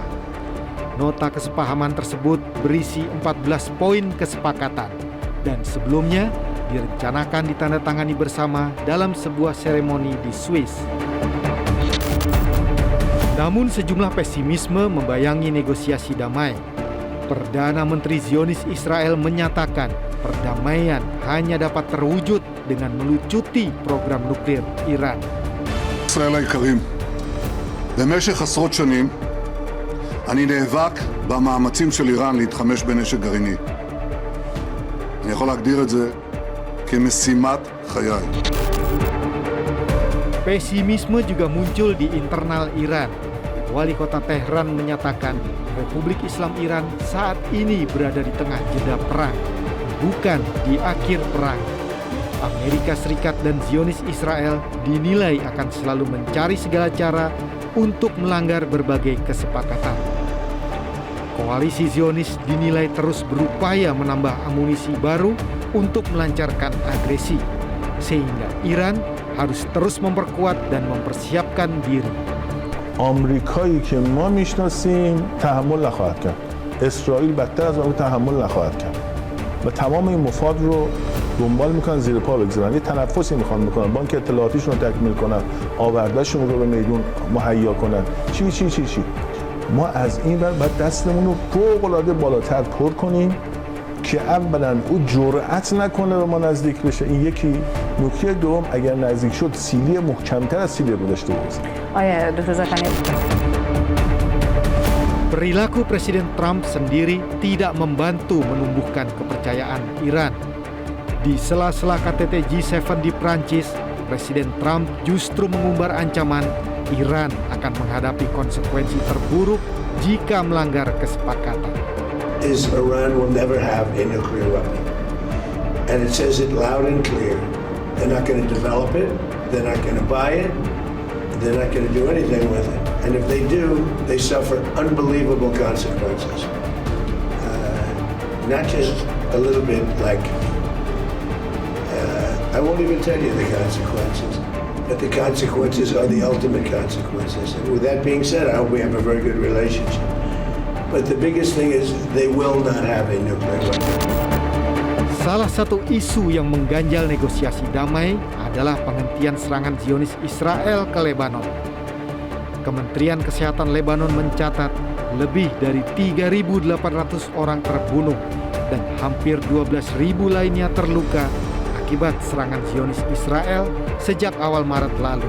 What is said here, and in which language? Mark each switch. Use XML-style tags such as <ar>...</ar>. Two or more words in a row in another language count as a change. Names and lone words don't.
<id>Nota kesepahaman tersebut berisi 14 poin kesepakatan dan sebelumnya direncanakan ditandatangani bersama dalam sebuah seremoni di Swiss. Namun sejumlah pesimisme membayangi negosiasi damai. Perdana Menteri Zionis Israel menyatakan perdamaian hanya dapat terwujud dengan melucuti program nuklir איראן.</id> <he>ישראל היקרים, במשך עשרות שנים אני נאבק במאמצים של איראן להתחמש בנשק גרעיני. אני יכול להגדיר את זה כמשימת חיי.</he> <id>Pesimisme juga muncul di internal Iran. Wali kota Tehran menyatakan Republik Islam Iran saat ini berada di tengah jeda perang, bukan di akhir perang. Amerika Serikat dan Zionis Israel dinilai akan selalu mencari segala cara untuk melanggar berbagai kesepakatan. Koalisi Zionis dinilai terus berupaya menambah amunisi baru untuk melancarkan agresi, sehingga Iran harus terus memperkuat dan mempersiapkan diri.</id> <fa>آمریکایی که ما میشناسیم تحمل نخواهد کرد. اسرائیل بدتر از اون تحمل نخواهد کرد. و تمام این مفاد رو دنبال میکنن زیر پا بگذارن. یه تنفسی میخوان بکنن. بانک اطلاعاتیشون رو تکمیل کنن. آوردهشون رو به میدون مهیا کنن. چی. ما از این ور باید دستمون رو فوق‌العاده بالاتر پر کنیم که اولا او جرأت نکنه به ما نزدیک بشه. این یکی. نکته دوم اگر نزدیک شد سیلی محکمتر از سیلی رو داشته باشه.</fa> <id>Perilaku Presiden Trump sendiri tidak membantu menumbuhkan kepercayaan Iran. Di sela-sela KTT G7 di Prancis, Presiden Trump justru mengumbar ancaman Iran akan menghadapi konsekuensi terburuk jika melanggar kesepakatan.</id> <en>Iran will never have a nuclear weapon. And it says it loud and clear. They're not going to develop it. They're not going to buy it. They're not going to do anything with it. And if they do, they suffer unbelievable consequences. Not just a little bit like, I won't even tell you the consequences, but the consequences are the ultimate consequences. And with that being said, I hope we have a very good relationship. But the biggest thing is they will not have a nuclear weapon.</en> <id>Salah satu isu yang mengganjal negosiasi damai adalah penghentian serangan Zionis Israel ke Lebanon. Kementerian Kesehatan Lebanon mencatat lebih dari 3.800 orang terbunuh dan hampir 12.000 lainnya terluka akibat serangan Zionis Israel sejak awal Maret lalu.</id>